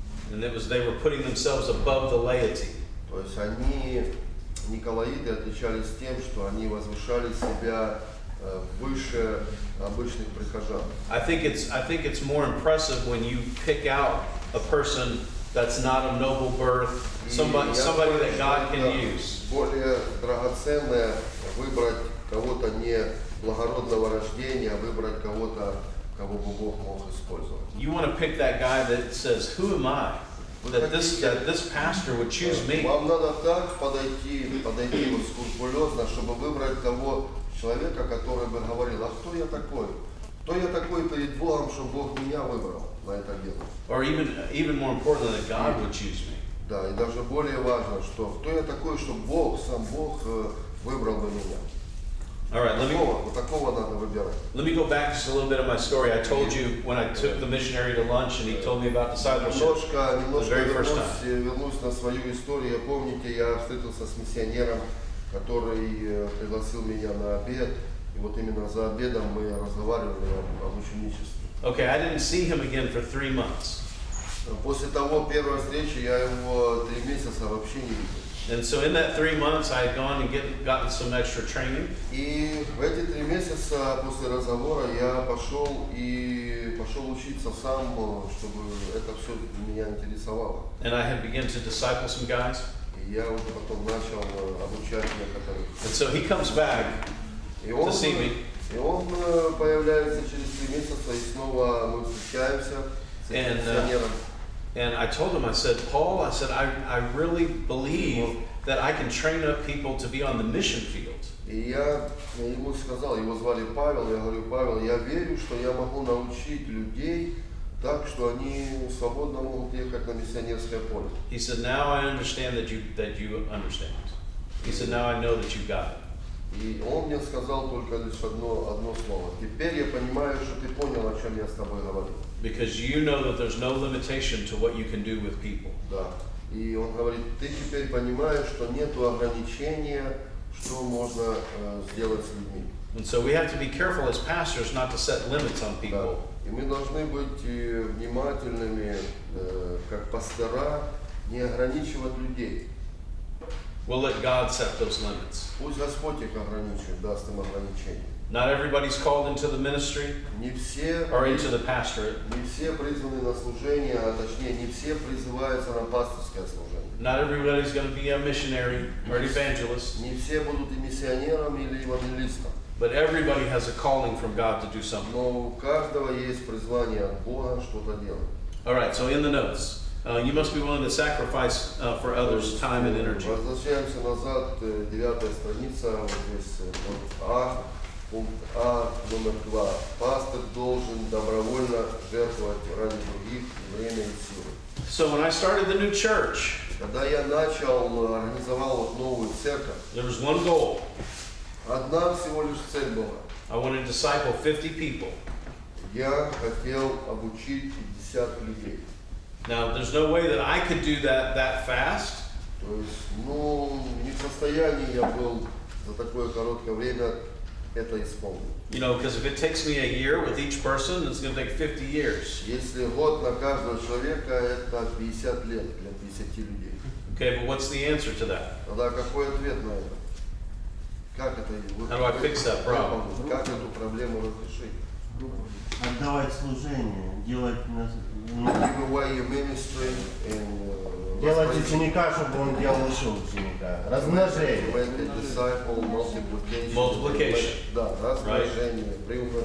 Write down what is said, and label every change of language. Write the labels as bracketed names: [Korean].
[English] And they were putting themselves above the laity. [Russian] То есть они, Николаиты, отличались тем, что они возвышали себя выше обычных прихожан. [English] I think it's more impressive when you pick out a person that's not of noble birth, somebody that God can use. [Russian] Более драгоценное выбрать кого-то не благородного рождения, а выбрать кого-то, кого бы Бог мог использовать. [English] You want to pick that guy that says, "Who am I that this pastor would choose me?" [Russian] Вам надо так подойти вот скрупулезно, чтобы выбрать того человека, который бы говорил, а кто я такой? Кто я такой перед Богом, чтобы Бог меня выбрал на это дело? [English] Or even more importantly, that God would choose me. [Russian] Да, и даже более важно, что кто я такой, чтобы сам Бог выбрал бы меня. [English] All right, [Russian] Вот такого надо выбирать. [English] let me go back just a little bit of my story. I told you when I took the missionary to lunch and he told me about discipleship. [Russian] Немножко [English] The very first [Russian] вернусь на свою историю. Помните, я встретился с миссионером, который пригласил меня на обед. И вот именно за обедом мы разговаривали об ученичестве. [English] Okay, I didn't see him again for 3 months. [Russian] После того первой встречи я его 3 месяца вообще не видел. [English] And so in that 3 months, I had gone and gotten some extra training. [Russian] И в эти 3 месяца после разговора я пошел учиться сам, чтобы это все меня интересовало. [English] And I had begun to disciple some guys. [Russian] И я уже потом начал обучать некоторых. [English] And so he comes back to see me. [Russian] И он появляется через 3 месяца, и снова мы встречаемся с этим миссионером. [English] And I told him, I said, Paul, I really believe that I can train up people to be on the mission field. [Russian] И я ему сказал, его звали Павел, я говорю, Павел, я верю, что я могу научить людей так, что они свободно могут ехать на миссионерское поле. [English] He said, now I understand that you understand. He said, now I know that you got it. [Russian] И он мне сказал только лишь одно слово. Теперь я понимаю, что ты понял, о чем я с тобой говорил. [English] Because you know that there's no limitation to what you can do with people. [Russian] Да. И он говорит, ты теперь понимаешь, что нету ограничения, что можно сделать с людьми. [English] And so we have to be careful as pastors not to set limits on [Russian] Да. [English] people. [Russian] И мы должны быть внимательными, как пастора, не ограничивать людей. [English] We'll let God set those limits. [Russian] Пусть Господь их ограничивает, даст им ограничения. [English] Not everybody's called into the ministry [Russian] Не все, [English] or into the pastorate. [Russian] не все призваны на служение, а точнее не все призываются на пасторское служение. [English] Not everybody's going to be a missionary or an evangelist. [Russian] Не все будут и миссионером или евангелистом. [English] But everybody has a calling from God to do something. [Russian] Но у каждого есть призвание от Бога что-то делать. [English] All right, so in the notes, you must be willing to sacrifice for others time and energy. [Russian] Возвращаемся назад, 9-я страница, вот здесь А, пункт А, номер 2. Пастор должен добровольно жертвовать ради других время и силы. [English] So when I started the new church, [Russian] Когда я организовал вот новую церковь, [English] there was one goal. [Russian] одна всего лишь цель была. [English] I wanted to disciple 50 people. [Russian] Я хотел обучить 50 людей. [English] Now, there's no way that I could do that fast. [Russian] То есть, не в состоянии я был за такое короткое время это исполнить. [English] You know, because if it takes me a year with each person, it's going to take 50 years. [Russian] Если год на каждого человека, это 50 лет для 50 людей. [English] Okay, but what's the answer to that? [Russian] Тогда какой ответ на это? Как это? [English] How do I fix that problem? [Russian] Как эту проблему разрешить? Отдавать служение, делать [English] Give away your ministry and [Russian] делать ученика, чтобы он делал еще ученика. Размножение. [English] Make a disciple, multiplication. Multiplication. [Russian] Да, размножение, приумножение.